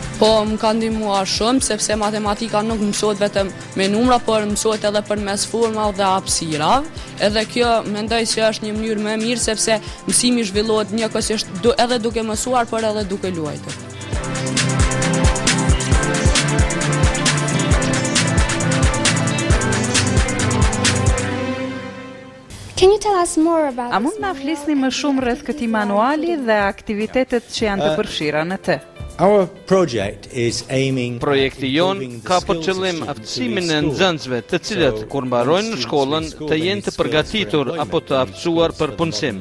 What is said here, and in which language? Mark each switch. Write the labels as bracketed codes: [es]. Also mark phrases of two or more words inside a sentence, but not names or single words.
[sq] Po, më ka ndihmuar shumë, sepse matematika nuk mësohet vetëm me numra, por mësohet edhe përmes formave dhe hapësirave. Edhe kjo mendoj se është një mënyrë më e mirë, sepse mësimi zhvillohet njëkohësisht edhe duke mësuar, por edhe duke luajtur. [en] Can you you tell us more about [sq] A mund na flisni më shumë rreth këtij manuali dhe aktivitetet që janë të përfshira në të? Projekti jon ka për qëllim aftësimin e nxënësve të cilët kur mbarojnë në shkollën të jenë të përgatitur apo të aftësuar për punësim.